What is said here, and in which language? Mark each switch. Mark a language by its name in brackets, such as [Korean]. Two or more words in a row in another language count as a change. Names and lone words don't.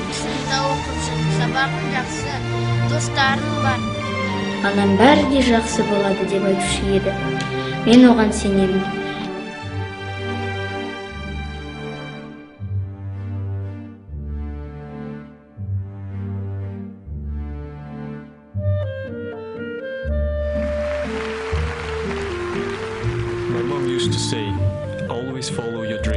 [Kazakh] Сабағың жақсы, достарың бар. Анам бәрі де жақсы болады деп айтушы еді. Мен оған сенемін. [English] My mom used to say, always follow your dream.